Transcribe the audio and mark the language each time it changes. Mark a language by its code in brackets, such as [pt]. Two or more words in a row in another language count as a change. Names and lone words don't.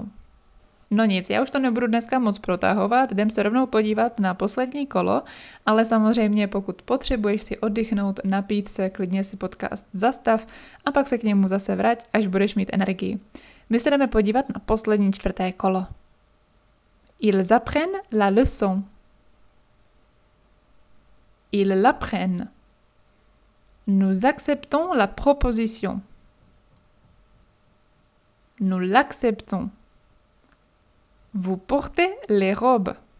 [cs] No nic, já už to nebudu dneska moc protahovat, jdem se rovnou podívat na poslední kolo, ale samozřejmě pokud potřebuješ si oddychnout, napít se, klidně si podcast zastav a pak se k němu zase vrať, až budeš mít energii. My se jdeme podívat na poslední 4. kolo. [fr] Ils apprennent la leçon. Ils l'apprennent. Nous acceptons la proposition. Nous l'acceptons. Vous portez les robes.